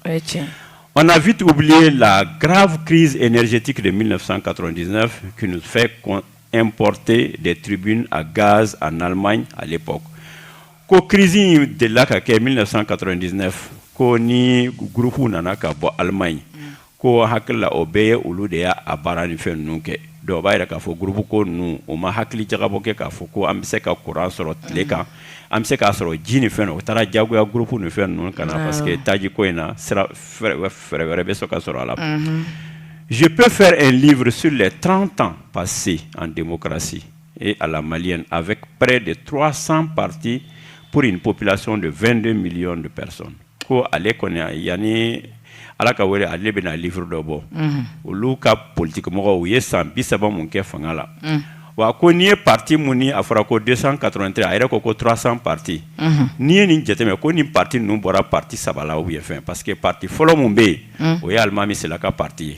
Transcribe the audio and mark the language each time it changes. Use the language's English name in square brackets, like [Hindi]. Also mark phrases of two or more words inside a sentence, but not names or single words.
[French] On a vite oublié la grave crise énergétique de 1999 qui nous fait importer des tribunes à gaz en Allemagne à l'époque. [Bambara] Ko [French] crise de la [Bambara] ka kɛ 1999 ko ni groupe nana ka bɔ Allemagne ko hakila o bɛɛ ye olu de y'a baara ni fɛn ninnu kɛ donc b'a yira k'a fɔ groupe ko ninnu o ma hakili jagabɔ kɛ k'a fɔ ko an bɛ se ka courant sɔrɔ tile kan an bɛ se k'a sɔrɔ ji ni fɛn o taara jagoya groupe ni fɛn ninnu kana [French] parce que [Bambara] taji ko in na sira fɛɛrɛ wɛrɛ bɛ sɔn ka sɔrɔ a la. [French] Je peux faire un livre sur les 30 ans passés en démocratie et à la malienne avec près de 300 partis pour une population de 22 millions de personnes. [Bambara] Ko ale kɔni yani ala ka wele ale bɛna livre dɔ bɔ olu ka politique mɔgɔw u ye san 30 mun kɛ fanga la wa ko n'i ye parti mun ni a fɔra ko 283 a yɛrɛ ko 300 parti n'i ye nin jateminɛ ko nin parti ninnu bɔra parti 3 la [French] ou bien [Bambara] fɛn [French] parce que [Bambara] parti fɔlɔ mun bɛ yen o ye alimami Selaka parti ye